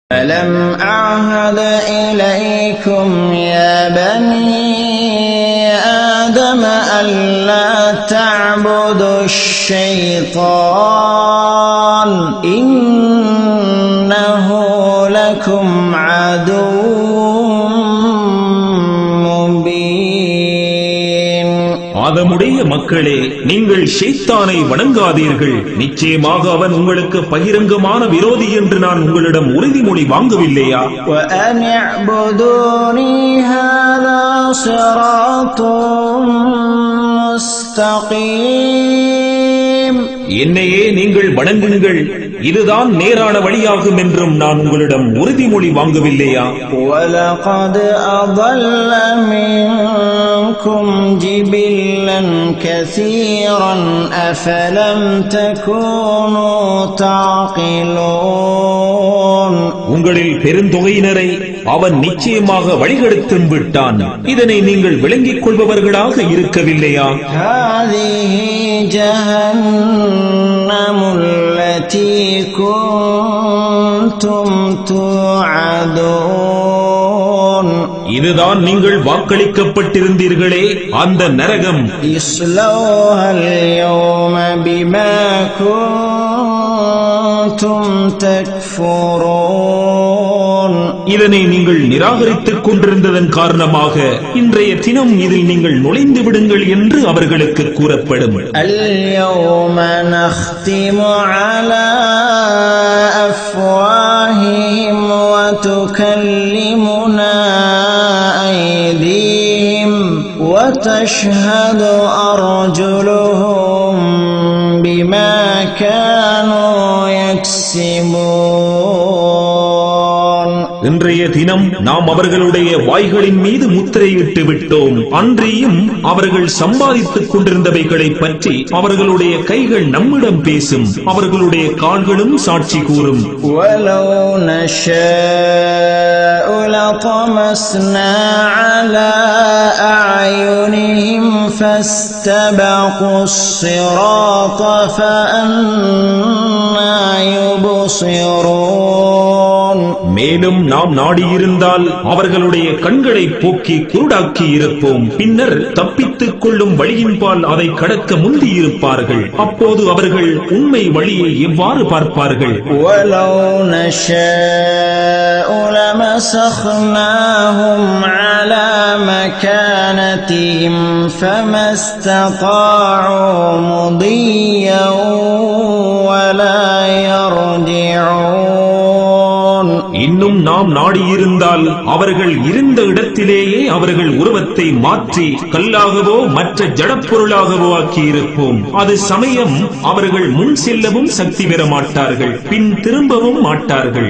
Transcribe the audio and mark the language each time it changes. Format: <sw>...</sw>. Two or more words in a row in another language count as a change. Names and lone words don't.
<ar>ألم أعهد إليكم يا بني آدم ألا تعبدوا الشيطان إنه لكم عدو مبين.</ar> <ta>ஆதமுடைய மக்களே, நீங்கள் ஷைத்தானை வணங்காதீர்கள். நிச்சயமாக அவன் உங்களுக்கு பகிரங்கமான விரோதி என்று நான் உங்களிடம் உறுதிமொழி வாங்கவில்லையா?</ta> <ar>وأن اعبدوني هذا صراط مستقيم.</ar> <ta>என்னையே நீங்கள் வணங்குங்கள், இதுதான் நேரான வழியாகும் என்றும் நான் உங்களிடம் உறுதிமொழி வாங்கவில்லையா?</ta> <ar>وَلَقَدْ أَضَلَّ مِنكُمْ جِبِلًّا كَثِيرًا أَفَلَمْ تَكُونُوا تَعْقِلُونَ.</ar> <ta>உங்களில் பெருந்தொகையினரை அவன் நிச்சயமாக வழிகெடுத்தும் விட்டான். இதனை நீங்கள் விளங்கிக் கொள்பவர்களாக இருக்கவில்லையா?</ta> <ar>هَذِهِ جَهَنَّمُ الَّتِي كُنتُمْ تُوعَدُونَ.</ar> <ta>இதுதான் நீங்கள் வாக்களிக்கப்பட்டிருந்தீர்களே அந்த நரகம்.</ta> <ar>اصْلَوْهَا الْيَوْمَ بِمَا كُنتُمْ تَكْفُرُونَ.</ar> <ta>இதனை நீங்கள் நிராகரித்துக் கொண்டிருந்ததன் காரணமாக இன்றைய தினம் இதில் நீங்கள் நுழைந்து விடுங்கள் என்று அவர்களுக்கு கூறப்படும்.</ta> <ar>الْيَوْمَ نَخْتِمُ عَلَى أَفْوَاهِهِمْ وَتُكَلِّمُنَا أَيْدِيهِمْ وَتَشْهَدُ أَرْجُلُهُم بِمَا كَانُوا يَكْسِبُونَ.</ar> <ta>இன்றைய தினம் நாம் அவர்களுடைய வாய்களின் மீது முத்திரையிட்டு விட்டோம். அன்றியும் அவர்கள் சம்பாதித்துக் கொண்டிருந்தவைகளை பற்றி அவர்களுடைய கைகள் நம்மிடம் பேசும், அவர்களுடைய கால்களும் சாட்சி கூறும்.</ta> <ar>وَلَوْ نَشَاءُ لَطَمَسْنَا عَلَى أَعْيُنِهِمْ فَاسْتَبَقُوا الصِّرَاطَ فَأَنَّى يُبْصِرُونَ.</ar> <ta>மேலும் நாம் நாடியிருந்தால் அவர்களுடைய கண்களை போக்கி குருடாக்கி இருப்போம். பின்னர் தப்பித்துக் கொள்ளும் வழியின்பால் அதை கடக்க முந்தி இருப்பார்கள். அப்போது அவர்கள் உண்மை வழியை எவ்வாறு பார்ப்பார்கள்?</ta> <ar>وَلَوْ نَشَاءُ لَمَسَخْنَاهُمْ عَلَى مَكَانَتِهِمْ فَمَا اسْتَطَاعُوا مُضِيًّا وَلَا يَرْجِعُونَ.</ar> <ta>இன்னும் நாம் நாடியிருந்தால் அவர்கள் இருந்த இடத்திலேயே அவர்கள் உருவத்தை மாற்றி கல்லாகவோ மற்ற ஜடப்பொருளாகவோ ஆக்கியிருப்போம். அது சமயம் அவர்கள் முன் செல்லவும் சக்தி பெற மாட்டார்கள், பின் திரும்பவும் மாட்டார்கள்.</ta>